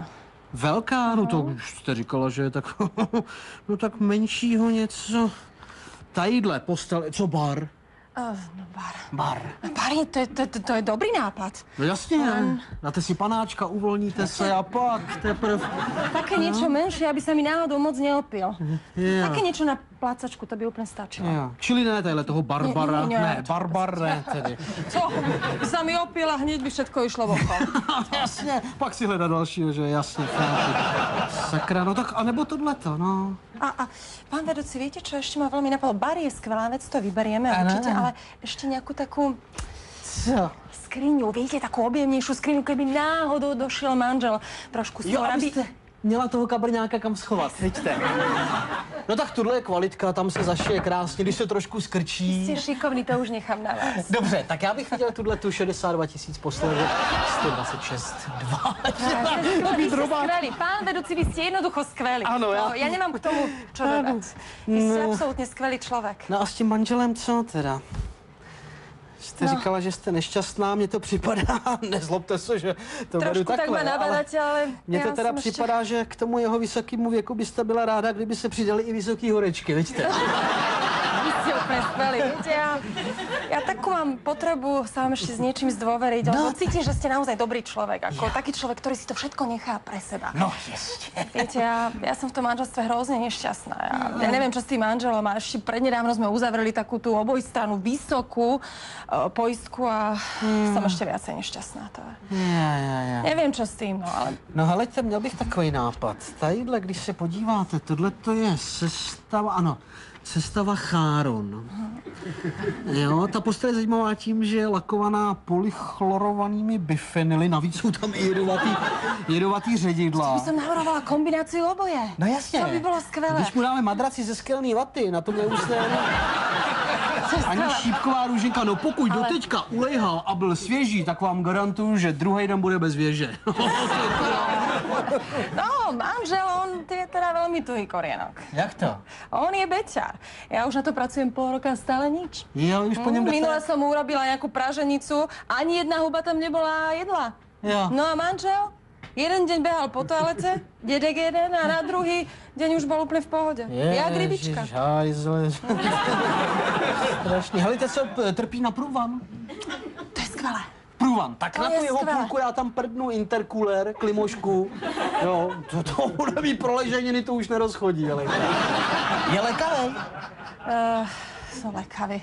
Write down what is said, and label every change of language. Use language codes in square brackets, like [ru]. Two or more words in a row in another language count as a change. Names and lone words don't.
[cs] Velká? No to už jste říkala, že je tak, no tak menšího něco. Tadyhle postel, co bar? No bar. Bar. Bar, to je dobrý nápad. No jasně, dáte si panáčka, uvolníte se a pak teprv... [sk] Také niečo menšie, aby sa mi náhodou moc neopil. Také niečo na plácačku, to by úplne stačilo. [cs] Čili ne tadyhle toho Barbara, ne, Barbar ne tedy. Co? [sk] By sa mi opil a hneď by všetko išlo v oko. [cs] Jasně, pak si hledá dalšího, že jasně. Sakra, no tak a nebo tohleto, no. [sk] A pán vedúci, viete čo, ešte ma veľmi napadlo. Bar je skvelá vec, to vyberieme určite, ale ešte nejakú takú... [cs] Co? [sk] Skriňu, viete, takú objemnejšiu skriňu, keby náhodou došiel manžel trošku skôr, aby... [cs] Měla toho kabrňáka kam schovat, vidíte. No tak tohle je kvalitka, tam se zašije krásně, když se trošku skrčí. Jste šikovný, to už nechám na vás. Dobře, tak já bych viděl tu 62 000 posledně, 126, 2. [sk] Vy ste skvelí, pán vedúci, vy ste jednoducho skvelí. Ano, ja nemám k tomu čo dodať. Vy ste absolútne skvelý človek. [cs] No a s tím manželem co teda? Jste říkala, že jste nešťastná, mně to připadá, nezlobte se, že to beru takhle. [sk] Trošku tak ma nabadáte, ale [cs] mně to teda připadá, že k tomu jeho vysokému věku byste byla ráda, kdyby se přidali i vysoký horečky, vidíte? [sk] Vy ste úplne skvelí, viete, ja takú mám potrebu sa vám ešte s niečím zdôveriť, lebo cítim, že ste naozaj dobrý človek, ako taký človek, ktorý si to všetko nechá pre seba. No, jasne. Viete, ja som v tom manželstve hrozne nešťastná. Ja neviem, čo s tým manželom a ešte prednedávno sme uzavreli takú tú obojstrannú vysokú poistku a som ešte viacej nešťastná. To je. Ja. Neviem, čo s tým, no ale... [cs] No heleďte, měl bych takový nápad. Tadyhle, když se podíváte, tohle to je sestava, ano, sestava Cháron. Jo, ta postel je zajímavá tím, že je lakovaná polychlorovanými bifenyly, navíc jsou tam i jedovatý ředidla. [sk] By som navrhovala kombináciu oboje. [cs] No jasně. To by bylo skvělé. Když mu dáme madraci ze skelný vaty, na tom neusne ani šípková růženka. No pokud doteďka ulejhal a byl svěží, tak vám garantuju, že druhý den bude bez věže. [sk] No, manžel, on je teda veľmi tuhý korienok. [cs] Jak to? [sk] On je beťar. Ja už na to pracujem pol roka a stále nič. [cs] Jo, už po něm [sk] Minule som mu urobila nejakú praženicu, ani jedna huba tam nebola jedla. [cs] Jo. No a manžel? [sk] Jeden deň behal po toalete, dedek jeden a na druhý deň už bol úplne v pohode. [cs] Jak rybička. Ježiš, strašný. Helejte, co trpí na průvan? [sk] To je skvelé. [cs] průvan. Tak To na je tu jeho skvělé. půlku já tam prdnu intercooler, klimošku. Jo, to bude mít proleženiny, to už nerozchodí, ale... Je lekavej? Jsou lekavý.